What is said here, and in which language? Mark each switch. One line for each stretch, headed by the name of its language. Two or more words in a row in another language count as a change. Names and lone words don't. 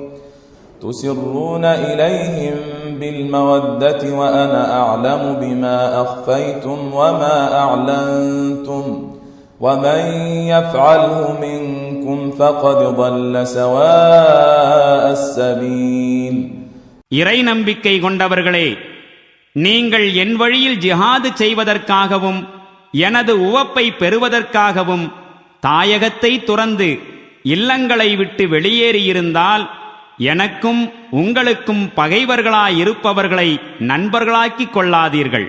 Arabic: تسرون إليهم بالمودة وأنا أعلم بما أخفيتم وما أعلنتم ومن يفعله منكم فقد ضل سواء السبيل.
Tamil: இறை நம்பிக்கை கொண்டவர்களே, நீங்கள் என் வழியில் ஜிஹாது செய்வதற்காகவும் எனது உவப்பை பெறுவதற்காகவும் தாயகத்தை துறந்து இல்லங்களை விட்டு வெளியேறியிருந்தால் எனக்கும் உங்களுக்கும் பகைவர்களாயிருப்பவர்களை நண்பர்களாக்கிக் கொள்ளாதீர்கள்.